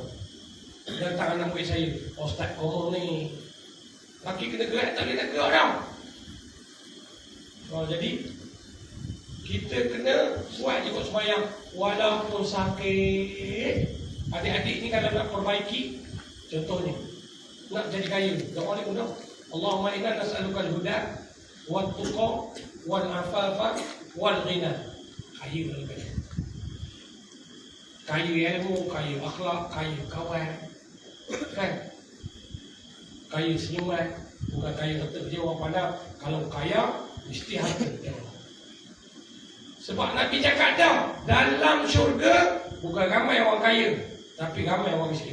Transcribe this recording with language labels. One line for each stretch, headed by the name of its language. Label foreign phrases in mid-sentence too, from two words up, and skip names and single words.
Malay: Datang anak buat saya, Ustaz korong ni kaki kena gerak, tak boleh nak gerak dah. Jadi kita kena buat je kot sembahyang walaupun sakit. Adik-adik ni kalau nak perbaiki, contohnya nak jadi kaya, doa ni mudah.
Arabic: اللهم إنا نسألك الهدى والتقى والعفاف والغنى.
Malay: Kaya lah. kaya ilmu, kaya akhlak, kaya kawan, kan? Kaya senyuman, bukan kaya harta dia orang pandang. Kalau kaya, mesti harta dia. Sebab Nabi cakap dah, dalam syurga bukan ramai orang kaya, tapi ramai orang miskin.